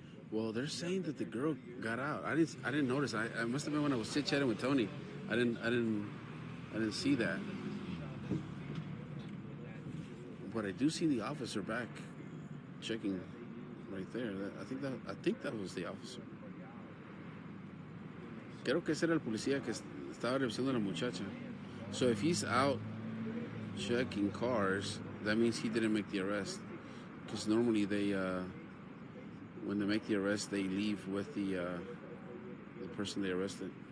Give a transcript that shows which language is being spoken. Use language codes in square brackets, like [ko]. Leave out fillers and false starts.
[en] Well, they're saying that the girl got out. I didn't notice. I must have been when I was chit-chatting with Tony. I didn't see that. But I do see the officer back checking right there. I think that was the officer. [es] Creo que ese era el policía que estaba revisando a la muchacha. [en] So if he's out checking cars, that means he didn't make the arrest. Because normally they, when they make the arrest, they leave with the person they arrested.